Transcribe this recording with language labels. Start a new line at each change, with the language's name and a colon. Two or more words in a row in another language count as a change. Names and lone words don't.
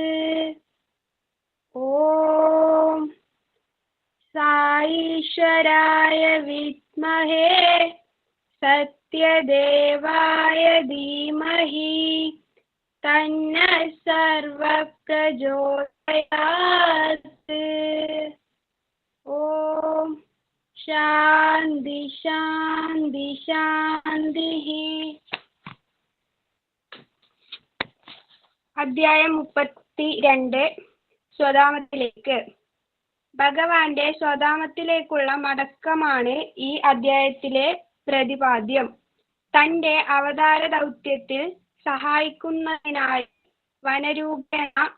Sanskrit: ॐ साईश्वराय विद्महे सत्यदेवाय धीमहि तन्नः सर्वः प्रचोदयात्। ॐ शान्ति शान्ति शान्तिः.
Malayalam: അധ്യായം 32 സ്വധാമത്തിലേക്ക്. ഭഗവാന്റെ സ്വധാമത്തിലേക്കുള്ള മടക്കമാണ് ഈ അധ്യായത്തിലെ പ്രതിപാദ്യം. തന്റെ അവതാര ദൗത്യത്തിൽ സഹായിക്കുന്നതിനായി വനരൂപേണ